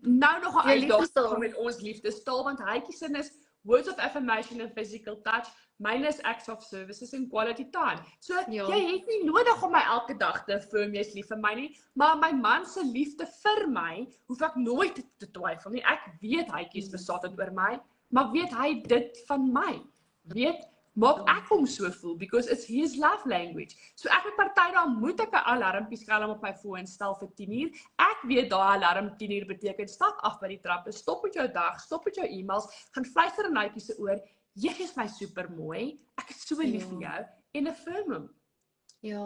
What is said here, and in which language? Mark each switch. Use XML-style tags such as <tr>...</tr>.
<af>Nou nog 'n uitdaging met ons liefdestaal, want Hytjie sin is</af> <en>words of affirmation and physical touch,</en> <af>myne is</af> <en>acts of services and quality time.</en> <af>So jy het nie nodig om my elke dag te affirm jy's lief vir my nie, maar my man se liefde vir my, hoef ek nooit te twyfel nie. Ek weet Hytjie is besattend oor my, maar weet hy dit van my? Weet, maak ek hom so voel,</af> <en>because it's his love language.</en> <af>So ek het party dan moet ek 'n alarmpie skelm op my foon stel vir 10 uur. Ek weet daai alarm 10 uur beteken stap af by die trappe, stop met jou dag, stop met jou e-mails, gaan fluister in Netjie se oor. Jy is my super mooi. Ek is so lief vir jou en affirm hom. Ja.</af>